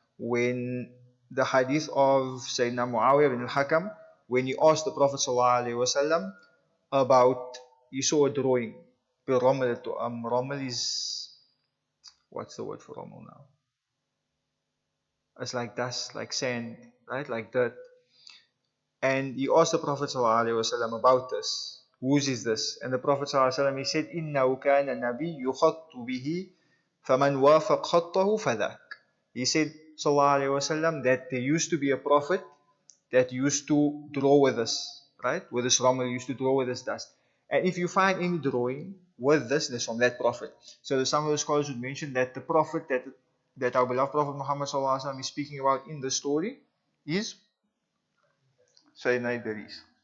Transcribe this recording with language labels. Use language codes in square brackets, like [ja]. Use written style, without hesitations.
[en] When the hadith of Sayyidina Muawiyah bin al-Hakam, when he asked the Prophet ﷺ about, he saw a drawing. Ramal is, what's the word for Ramal now? It's like dust, like sand, right? Like dirt. And he asked the Prophet ﷺ about this. Whose is this? And the Prophet ﷺ, he said, [ar] إِنَّهُ كَانَ النَّبِيُّ يُخَطُّ بِهِ فَمَنْ وَافَقْ خَطَّهُ فَذَاكَ. [en] He said, ﷺ, that there used to be a prophet that used to draw with us, right? With this ramal, used to draw with this dust. And if you find any drawing with this from that prophet. So some of the scholars would mention that the prophet that our beloved Prophet Muhammad ﷺ is speaking about in the story is Sayyidina Idris.